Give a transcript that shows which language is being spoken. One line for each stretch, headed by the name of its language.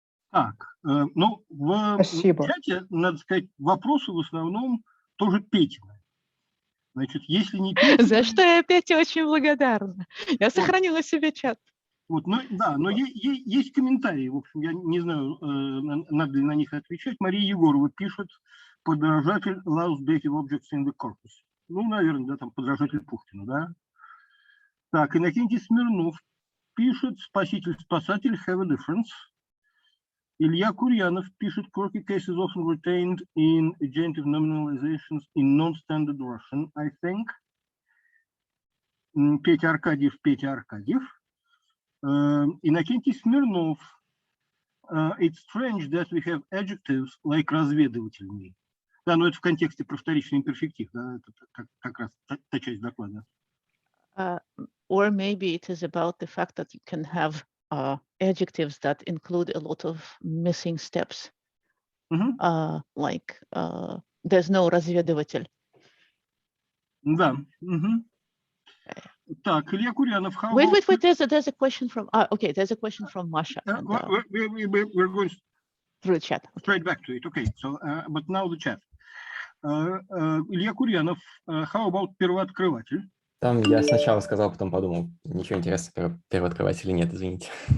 Russian: Так, в чате, надо сказать, вопросы в основном тоже Петины. Значит, если не Петины... За что я Пете очень благодарна. Я сохранила себе чат. Вот, но есть комментарии, в общем, я не знаю, надо ли на них отвечать.
English: Мария Егорова пишет: подражатель loves dative objects in the corpus.
Russian: Наверное, да, там подражатель Пушкина, да. Так, Иннокентий Смирнов пишет: спаситель
English: have a difference. Илья Курьянов пишет: quirky cases often retained in adjective nominalizations in non-standard Russian, I think.
Russian: Петя Аркадьев.
English: Иннокентий Смирнов: it's strange that we have adjectives like разведывательный.
Russian: Да, но это в контексте про вторичный имперфектив, да, это как раз та часть доклада.
English: Or maybe it is about the fact that you can have adjectives that include a lot of missing steps. Like there's no разведыватель.
Russian: Да. Так, Илья Курьянов.
English: Wait, there's a question from... okay, there's a question from Masha. We're going through the chat. Straight back to it, okay. So, but now the chat. Илья Курьянов, how about первооткрыватель?
Russian: Там я сначала сказал, потом подумал, ничего интересного про первооткрывателя нет, извините.